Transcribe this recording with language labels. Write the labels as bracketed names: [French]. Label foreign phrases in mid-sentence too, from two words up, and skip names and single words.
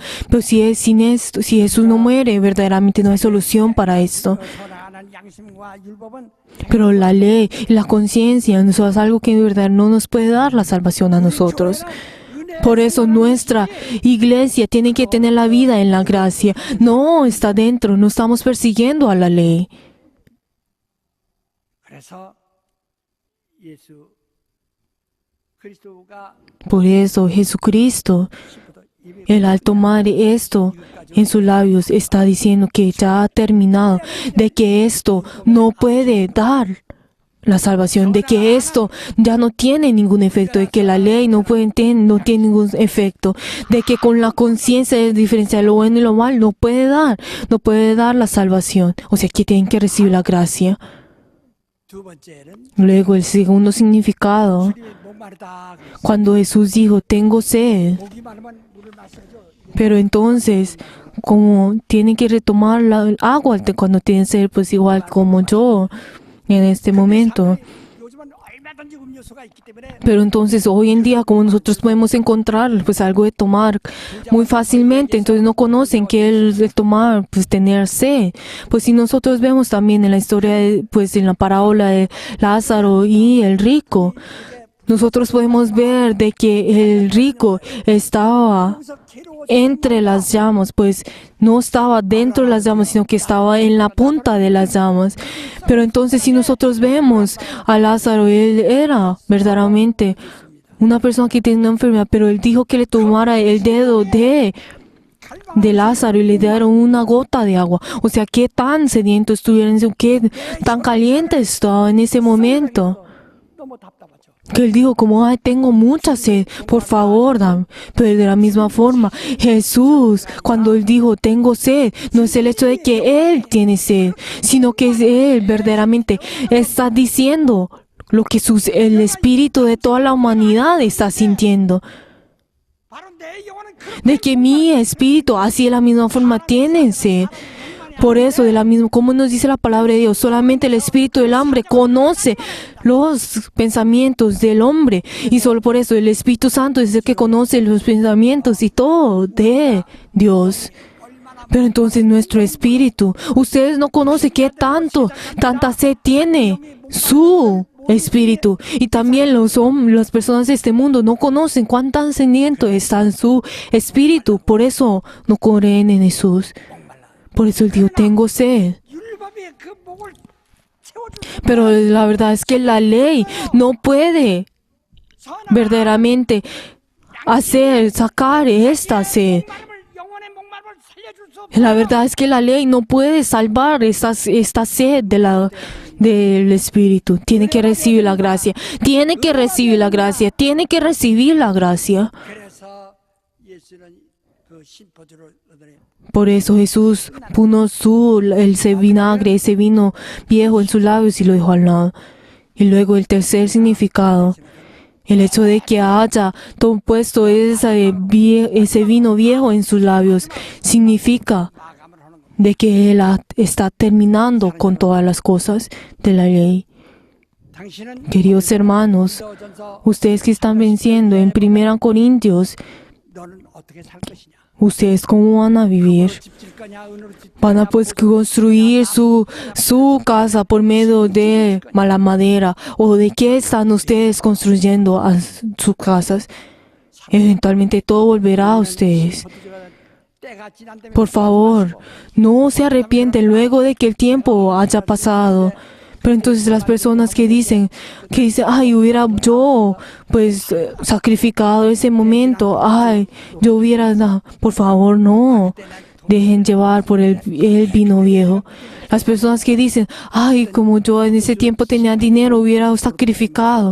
[Spanish] Pero sin esto, si Jesús no muere, verdaderamente no hay solución para esto. [Korean] 선악하는 양심과 율법은 [Spanish] Pero la ley y la conciencia no es algo que en verdad no nos puede dar la salvación a nosotros. Por eso nuestra iglesia tiene que tener la vida en la gracia. No está dentro, no estamos persiguiendo a la ley. [Korean] 그래서 예수 그리스도가 [Spanish] Por eso Jesucristo, [Korean] 입에 [Spanish] Él al tomar esto en sus labios, está diciendo que ya ha terminado, de que esto no puede dar la salvación, de que esto ya no tiene ningún efecto, de que la ley no tiene ningún efecto, de que con la conciencia de diferenciar lo bueno y lo malo no puede dar la salvación. O sea, que tienen que recibir la gracia. [Korean] 두 번째는 [Spanish] Luego el segundo significado, [Korean] 주님이 목마르다 그랬어요. [Spanish] cuando Jesús dijo, tengo sed, [Korean] 목이 마르면 물을 마셔줘. [Spanish] pero entonces, como tienen que retomar el agua cuando tienen sed, pues igual como yo en este momento. [Korean] 요즘은 얼마든지 음료수가 있기 때문에 [Spanish] Pero entonces hoy en día como nosotros podemos encontrar pues algo de tomar muy fácilmente, entonces no conocen que el de tomar pues tener sed. Pues si nosotros vemos también en la historia pues en la parábola de Lázaro y el rico, nosotros podemos ver de que el rico estaba [Korean] 거기서 괴로워 [Spanish] entre las llamas, pues no estaba dentro de las llamas, sino que estaba en la punta de las llamas. Pero entonces si nosotros vemos a Lázaro, él era verdaderamente una persona que tiene una enfermedad, pero él dijo que le tomara el dedo de Lázaro y le dieron una gota de agua. O sea, qué tan sediento estuvieron, qué tan caliente estaba en ese momento. [Korean] 너무 답답하죠. [Spanish] Que él dijo como, ay, tengo mucha sed, por favor, dame. Pero de la misma forma, Jesús, cuando él dijo, tengo sed, no es el hecho de que él tiene sed, sino que es él verdaderamente está diciendo lo que el espíritu de toda la humanidad está sintiendo. [Korean] 바로 내 영혼은 그렇게 [Spanish] De que mi espíritu, así de la misma forma, tiene sed. Por eso, de la misma, como nos dice la palabra de Dios, solamente el espíritu del hombre conoce los pensamientos del hombre. Y solo por eso el Espíritu Santo es el que conoce los pensamientos y todo de Dios. Pero entonces nuestro espíritu, ustedes no conocen qué tanta sed tiene su espíritu. Y también las personas de este mundo no conocen cuán tan sediento está en su espíritu. Por eso no creen en Jesús. Por eso él dijo, tengo sed. [Korean] 율법의 그 목을 채워주는 [Spanish] Pero la verdad es que la ley no puede verdaderamente sacar esta sed. [Korean] 영혼의 목마름을 살려줄 수 없어. [Spanish] La verdad es que la ley no puede salvar esta sed del Espíritu. Tiene que recibir la gracia. Tiene que recibir la gracia. Tiene que recibir la gracia. [Korean] 그래서 예수는 그 심포주를 얻으래. [Spanish] Por eso Jesús puso ese vinagre, ese vino viejo en sus labios y lo dejó al lado. Y luego el tercer significado, el hecho de que haya puesto ese vino viejo en sus labios, significa [Korean] 마감을 하는 겁니다. [Spanish] de que Él está terminando con todas las cosas de la ley. [Korean] 당신은 [Spanish] Queridos hermanos, [Korean] 전서 [Spanish] ustedes que están venciendo en 1 Corintios, [Korean] 너는 어떻게 살 것이냐? [Spanish] ¿ustedes cómo van a vivir? [Korean] 집 질 거냐? 은으로 집 [Spanish] Van a pues construir su casa por medio de mala madera. ¿O de qué están ustedes construyendo sus casas? Eventualmente todo volverá a ustedes. [Korean] 때가 지난 다음에 [Spanish] Por favor, no se arrepienten luego de que el tiempo haya pasado. Pero entonces las personas que dicen, ay, hubiera yo pues sacrificado ese momento, ay, yo hubiera, por favor, no. Dejen llevar por el vino viejo. Las personas que dicen, ay, como yo en ese tiempo tenía dinero, hubiera sacrificado.